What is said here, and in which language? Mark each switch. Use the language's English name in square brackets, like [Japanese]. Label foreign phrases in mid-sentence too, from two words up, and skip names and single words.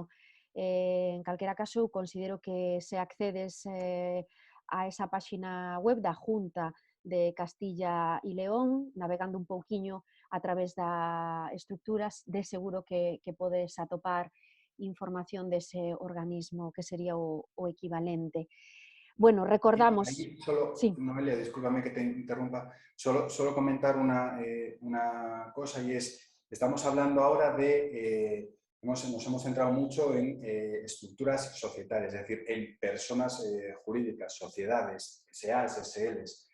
[Galician] En calquera caso, eu considero que se accedes a esa páxina web da Junta de Castilla e León, navegando un pouquiño a través da estructuras, de seguro que podes atopar información dese organismo que sería o equivalente. Bueno, recordamos... [Spanish] Ahí solo, sí. Noelia, discúlpame que te interrumpa, solo comentar una cosa, y es, estamos hablando ahora de, nos hemos centrado mucho en estructuras societarias, es decir, en personas jurídicas, sociedades, SAs, SLs.